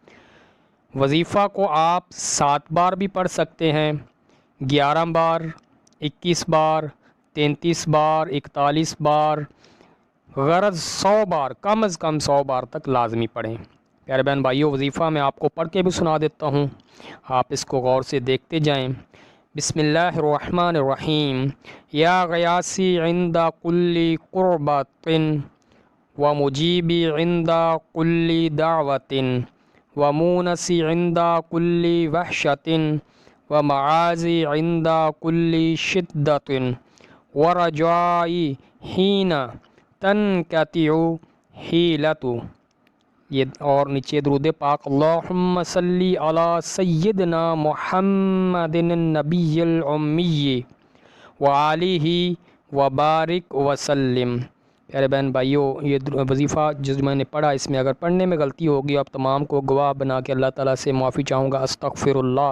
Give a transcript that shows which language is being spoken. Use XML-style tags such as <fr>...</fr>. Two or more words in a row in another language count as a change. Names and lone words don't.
<ur>وظیفہ کو آپ 7 بار بھی پڑھ سکتے ہیں، 11 بار، 21 بار، 33 بار، 41 بار، غرض 100 بار، کم از کم 100 بار تک لازمی پڑھیں۔ پیارے بہن بھائیوں، وظیفہ میں آپ کو پڑھ کے بھی سنا دیتا ہوں، آپ اس کو غور سے دیکھتے جائیں۔</ur> <ar>بسم اللہ الرحمن الرحیم۔ یا غیاسی عند کل قربۃ و مجیبی عند کل دعوۃ و مونسی عند کل وحشۃ و معاذی عند کل شدۃ و رجائی حین تنقطع حیلۃ۔</ar> <ur>یہ اور نیچے درود پاک</ur> <ar>اللہم صلی علی سیدنا محمد النبی الامی وآلہ وبارک وسلم۔</ar> <ur>پیارے بہن بھائیوں، یہ وظیفہ جو میں نے پڑھا، اس میں اگر پڑھنے میں غلطی ہوگی آپ تمام کو گواہ بنا کے اللہ تعالیٰ سے معافی چاہوں گا،</ur> <ar>استغفر اللہ۔</ar>